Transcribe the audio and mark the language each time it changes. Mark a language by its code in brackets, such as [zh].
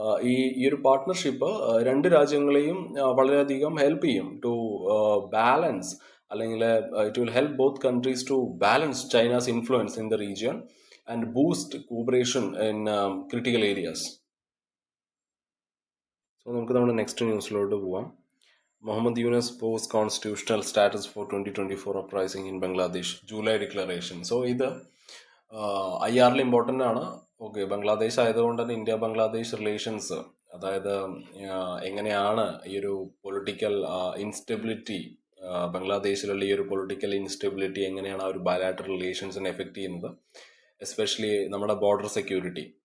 [ml] ഈ ഒരു പാർട്ട്ണർഷിപ്പ് രണ്ട് രാജ്യങ്ങളെയും വളരെയധികം ഹെൽപ്പ് ചെയ്യും [en] To balance, അല്ലെങ്കിൽ it will help both countries to balance China's influence in the region and boost cooperation in critical areas. [ml] So നമുക്ക് നമ്മുടെ നെക്സ്റ്റ് ന്യൂസിലോട്ട് പോവാം. [en] Muhammad Yunus post constitutional status for 2024 uprising in Bangladesh, July declaration. [ml] So ഇത് IR important ആണ്. Okay, Bangladesh ആയതുകൊണ്ട് തന്നെ India Bangladesh relations, അതായത് എങ്ങനെയാണ് ഈ ഒരു പൊളിറ്റിക്കൽ ഇൻസ്റ്റെബിലിറ്റി, ബംഗ്ലാദേശിലുള്ള ഈ ഒരു പൊളിറ്റിക്കൽ ഇൻസ്റ്റെബിലിറ്റി എങ്ങനെയാണ് ആ ഒരു ബയലാറ്ററൽ റിലേഷൻസിനെ എഫക്റ്റ് ചെയ്യുന്നത്, എസ്പെഷ്യലി നമ്മുടെ ബോർഡർ സെക്യൂരിറ്റി.